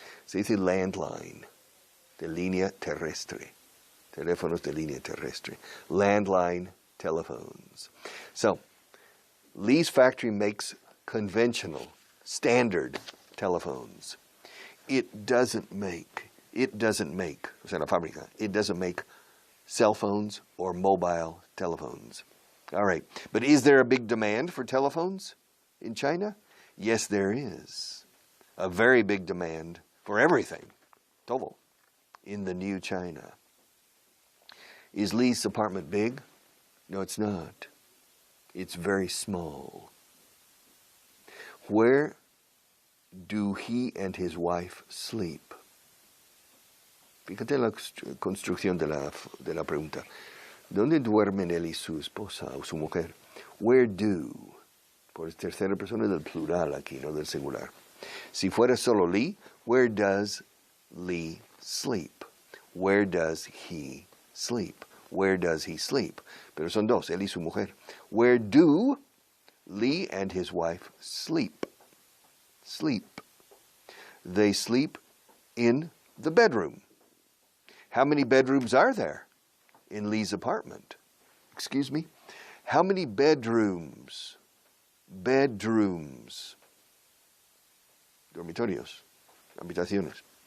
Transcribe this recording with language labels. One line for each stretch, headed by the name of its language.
Spanish: Se dice landline, de línea terrestre. Teléfonos de línea terrestre.
English: Landline telephones. So, Lee's factory makes conventional, standard telephones. It doesn't make,
Spanish: o sea, la fábrica,
English: it doesn't make cell phones or mobile telephones. All right, but is there a big demand for telephones in China? Yes, there is. A very big demand for everything, todo, in the new China. Is Lee's apartment big? No, it's not. It's very small. Where do he and his wife sleep?
Spanish: Fíjate la construcción de la pregunta. ¿Dónde duermen él y su esposa o su mujer?
English: Where do?
Spanish: Por tercera persona del plural aquí, no del singular. Si fuera solo Lee,
English: where does Lee sleep? Where does he sleep? Where does he sleep?
Spanish: Pero son dos, él y su mujer.
English: Where do Lee and his wife sleep? Sleep. They sleep in the bedroom. How many bedrooms are there in Lee's apartment? Excuse me? How many bedrooms? Bedrooms.
Spanish: Dormitorios. Habitaciones.